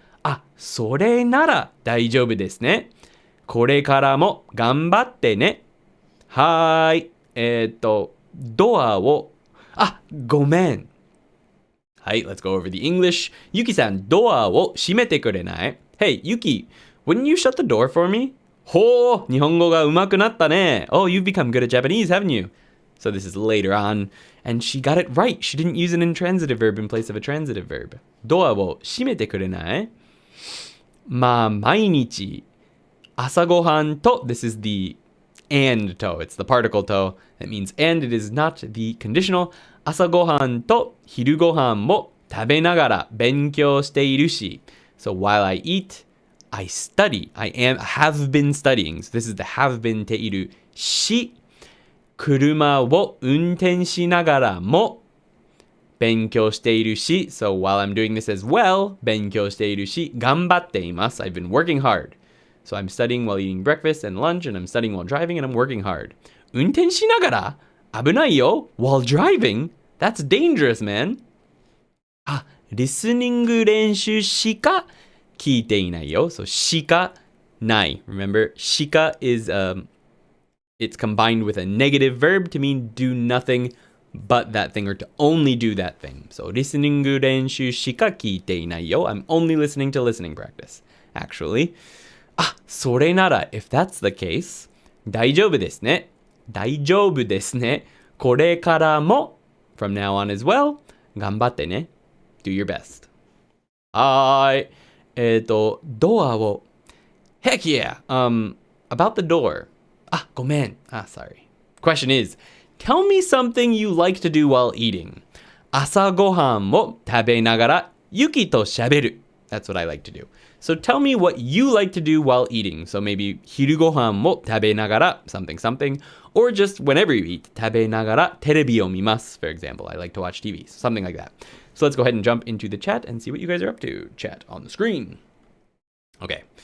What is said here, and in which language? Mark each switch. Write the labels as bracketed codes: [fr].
[ja] あ、それなら大丈夫ですね。これからも頑張ってね。はーい。ドアを、あ、ごめん。 [en] はい、let's go over the English. [ja] Yuki さん、ドアを閉めてくれない？ [en] Hey, Yuki, wouldn't you shut the door for me? [ja] ほう、日本語が上手くなったね。 [en] Oh, you've become good at Japanese, haven't you? So this is later on, and she got it right. She didn't use an intransitive verb in place of a transitive verb. [ja] ドアを閉めてくれない？まあ、毎日、朝ごはんと、 [en] this is the and to. It's the particle to. That means and. It is not the conditional. [ja] 朝ごはんと昼ごはんも食べながら勉強しているし。 [en] So while I eat, I study. I have been studying. So this is the have been ているし。 [ja] 車を運転しながらも勉強しているし。 [en] So while I'm doing this as well, [ja] 勉強しているし、頑張っています。 [en] I've been working hard. So I'm studying while eating breakfast and lunch, and I'm studying while driving, and I'm working hard. [ja] 運転しながら危ないよ。 [en] While driving? That's dangerous, man. [ja] あ、リスニング練習しか聞いていないよ。So しかない。 [en] Remember, しか is it's combined with a negative verb to mean do nothing but that thing or to only do that thing. [ja] So リスニング練習しか聞いていないよ。 [en] I'm only listening to listening practice, actually. [ja] あ、それなら [en] if that's the case, [ja] 大丈夫ですね。大丈夫ですね。これからも [en] from now on as well, [ja] 頑張ってね。 [en] Do your best. はーい。ドアを Heck yeah! About the door. [ja] あ、ごめん。 [en] Ah, sorry. Question is, tell me something you like to do while eating. [ja] 朝ごはんを食べながらユキと喋る。 [en] That's what I like to do. So tell me what you like to do while eating. So maybe [ja] 昼ごはんも食べながら [en] something something, or just whenever you eat [ja] 食べながらテレビを見ます. [en] For example, I like to watch TV. Something like that. So let's go ahead and jump into the chat and see what you guys are up to. Chat on the screen. Okay.